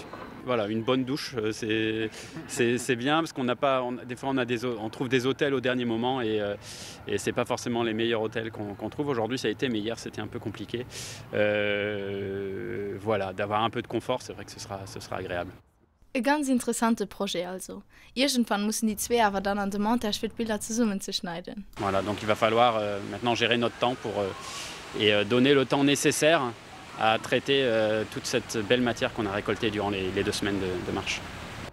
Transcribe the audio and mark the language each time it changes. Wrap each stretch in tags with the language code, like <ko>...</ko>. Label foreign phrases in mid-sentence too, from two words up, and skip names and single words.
<fr>Voilà, une bonne douche, c'est bien parce qu'on n'a pas, des fois on trouve des hôtels au dernier moment et c'est pas forcément les meilleurs hôtels qu'on trouve. Aujourd'hui ça a été, mais hier c'était un peu compliqué. Voilà, d'avoir un peu de confort, c'est vrai que ce sera agréable.</fr> <gsw>E ganz interessante Projekt also. Irgendwann müssen die zwei aber dann an dem Montage für die Bilder zusammenzuschneiden.</gsw> <fr>Voilà, donc il va falloir maintenant gérer notre temps pour donner le temps nécessaire à traiter toute cette belle matière qu'on a récoltée durant les 2 semaines de marche.</fr>